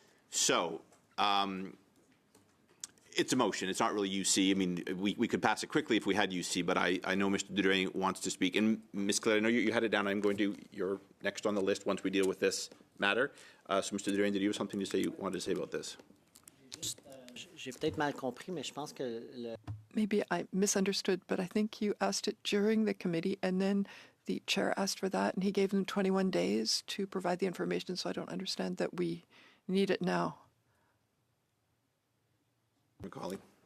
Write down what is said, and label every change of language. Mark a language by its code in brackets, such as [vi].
[en] So, it's a motion. It's not really UC. I mean, we could pass it quickly if we had UC, but I know Mr. Dudray wants to speak. And Ms. Claire, I know you had it down. I'm going to, you're next on the list once we deal with this matter. So, Mr. Dudray, did you have something to say you wanted to say about this? [fr] J'ai peut-être mal compris, mais je pense que [en] Maybe I misunderstood, but I think you asked it during the committee, and then the chair asked for that, and he gave them 21 days to provide the information, so I don't understand that we need it now. Macaulay?